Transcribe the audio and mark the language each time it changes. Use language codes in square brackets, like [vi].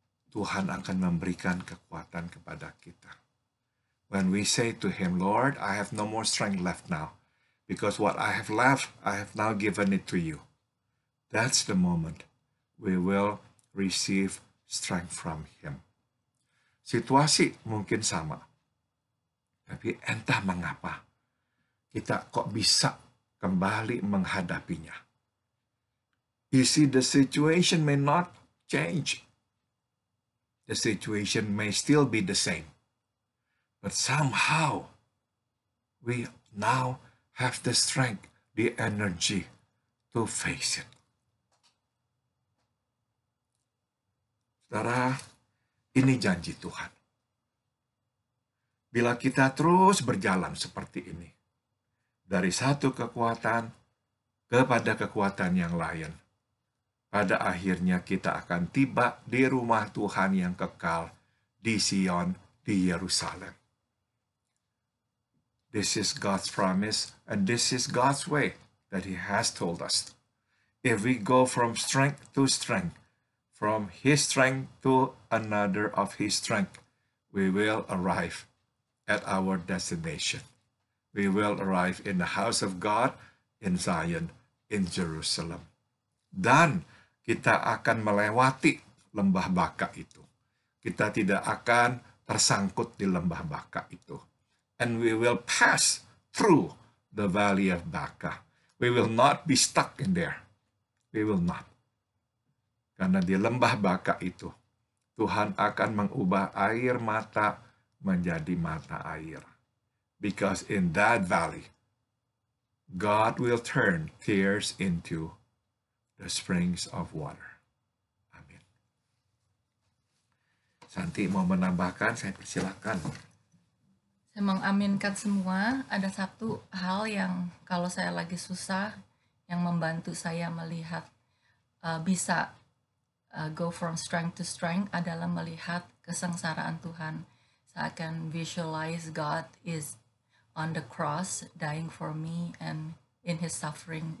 [id] Tuhan akan memberikan kekuatan kepada kita. [en] When we say to Him, Lord, I have no more strength left now, because what I have left, I have now given it to you. That's the moment we will receive strength from Him. [id] Situasi mungkin sama, tapi entah mengapa kita kok bisa kembali menghadapinya. [en] You see, the situation may not change. The situation may still be the same. But somehow, we now have the strength, the energy to face it. [id] Saudara, ini janji Tuhan. Bila kita terus berjalan seperti ini, dari satu kekuatan kepada kekuatan yang lain, pada akhirnya kita akan tiba di rumah Tuhan yang kekal, di Sion, di Yerusalem. [en] This is God's promise, and this is God's way that He has told us. If we go from strength to strength, from His strength to another of His strength, we will arrive at our destination. We will arrive in the house of God, in Zion, in Jerusalem. [id] Dan kita akan melewati lembah Baka itu. Kita tidak akan tersangkut di lembah Baka itu. [en] And we will pass through the valley of Baka. We will not be stuck in there. We will not. [id] Karena di lembah Baka itu, Tuhan akan mengubah air mata menjadi mata air. [en] Because in that valley, God will turn tears into the springs of water. [id] Amin. Santi mau menambahkan, saya persilakan. Saya mengaminkan semua. Ada satu hal yang kalau saya lagi susah, yang membantu saya melihat bisa [en] go from strength to strength [id] adalah melihat kesengsaraan Tuhan. Saya akan [en] visualize God is on the cross, dying for me, and in His suffering.